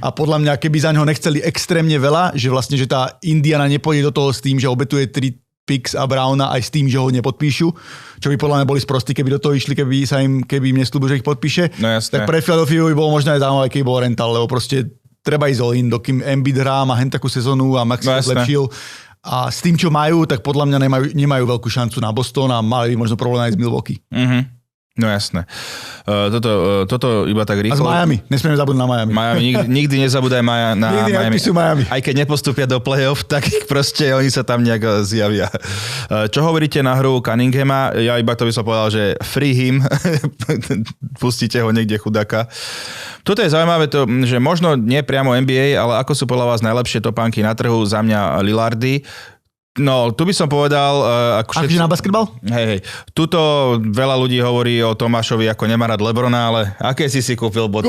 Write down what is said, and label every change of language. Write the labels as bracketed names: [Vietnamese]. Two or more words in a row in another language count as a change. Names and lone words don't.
[Slovak] A podľa mňa, keby za neho nechceli extrémne veľa, že vlastne, že tá Indiana nepôjde do toho s tým, že obetuje 3 picks a Browna aj s tým, že ho nepodpíšu, čo by podľa mňa boli sprostí, keby do toho išli, keby im neslúbil, že ich podpíše. No, tak pre Philadelphia by bolo možno aj zaujímavé, keby bol rental, lebo proste treba ísť all-in, dokým Embiid hrá, má hen takú sezónu a Maxi zlepšil. A s tým, čo majú, tak podľa mňa nemajú veľkú šancu na Boston a mali by možno problém aj z Milwaukee. Mhm. No jasné. Toto iba tak rýchlo. A z Miami. Nesmieme zabudnúť na Miami. Nikdy nezabúdaj na Miami. Miami. Aj keď nepostúpia do play-off, tak proste oni sa tam nejak zjavia. Čo hovoríte na hru Cunninghama? Ja iba to by som povedal, že [English] free him. [Slovak] Pustíte ho niekde chudáka. Toto je zaujímavé, že možno nie priamo NBA, ale ako sú podľa vás najlepšie topánky na trhu, za mňa Lillardy. No, tu by som povedal... Akože na basketbal? Hej. Tuto veľa ľudí hovorí o Tomášovi, ako nemá rád Lebrona, ale aké si kúpil boty?